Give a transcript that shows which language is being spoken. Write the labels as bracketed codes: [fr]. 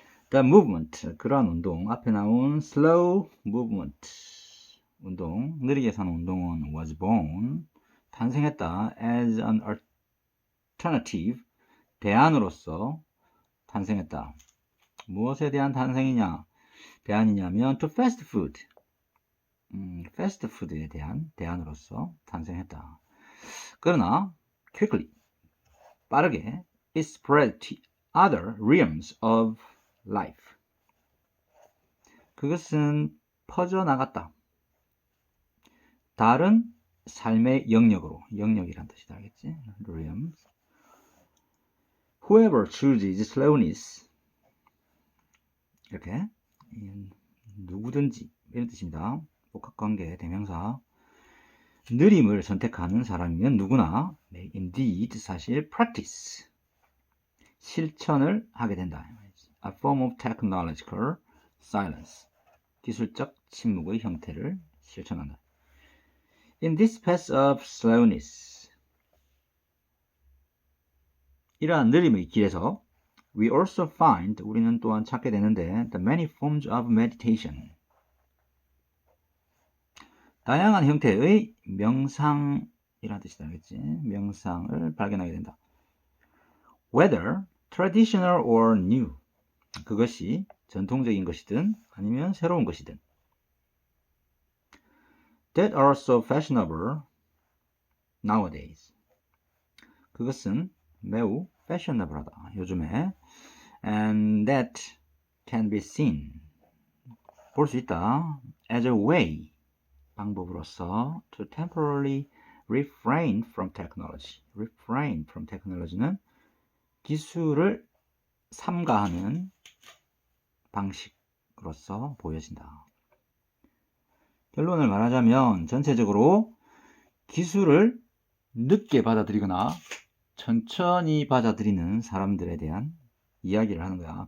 [en] The movement [ko] 그러한 운동 앞에 나온 [en] slow movement [ko] 운동 느리게 사는 운동은 [en] was born [ko] 탄생했다 [en] as an alternative [ko] 대안으로서 탄생했다. 무엇에 대한 탄생이냐 대안이냐면 [en] to fast food [ko] fast food에 대한 대안으로서 탄생했다. 그러나 [en] quickly [ko] 빠르게 [en] it spread to other realms of life [ko] 그것은 퍼져나갔다. 다른 삶의 영역으로 영역이란 뜻이다. 알겠지? [en] realms whoever chooses slowness [ko] 이렇게 누구든지 이런 뜻입니다. 복합관계 대명사 느림을 선택하는 사람이면 누구나 indeed 사실 practice 실천을 하게 된다. [en] A form of technological silence [ko] 기술적 침묵의 형태를 실천한다. [en] In this path of slowness [ko] 이러한 느림의 길에서 [en] we also find [ko] 우리는 또한 찾게 되는데 [en] the many forms of meditation [ko] 다양한 형태의 명상이라는 뜻이다. 알겠지? 명상을 발견하게 된다. [en] Whether traditional or new [ko] 그것이 전통적인 것이든 아니면 새로운 것이든 [en] that are so fashionable nowadays [ko] 그것은 매우 fashionable하다. 요즘에 [en] and that can be seen [ko] 볼 수 있다. [en] as a way [ko] 방법으로서 [en] to temporarily refrain from technology. [ko] refrain from technology는 기술을 삼가하는 방식으로서 보여진다. 결론을 말하자면 전체적으로 기술을 늦게 받아들이거나 천천히 받아들이는 사람들에 대한 이야기를 하는 거야.